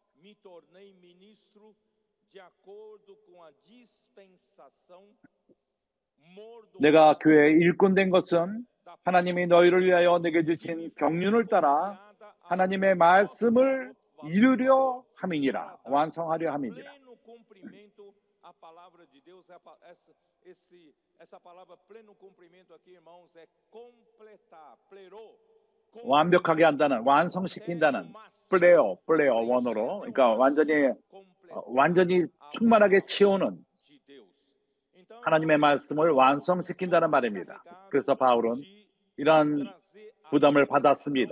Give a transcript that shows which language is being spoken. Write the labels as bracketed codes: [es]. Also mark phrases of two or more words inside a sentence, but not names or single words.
[ko] 내가 교회의 일꾼 된 것은 하나님이 너희를 위하여 내게 주신 경륜을 따라 하나님의 말씀을 이루려 함이니라. 완성하려 함이니라. [pt] A palavra de Deus, essa palavra pleno cumprimento aqui, irmãos, é completar, plero. [ko] 완벽하게 한다는, 완성시킨다는, 플레어 원어로, 그러니까 완전히 충만하게 채우는 하나님의 말씀을 완성시킨다는 말입니다. 그래서 바울은 이러한 부담을 받았습니다.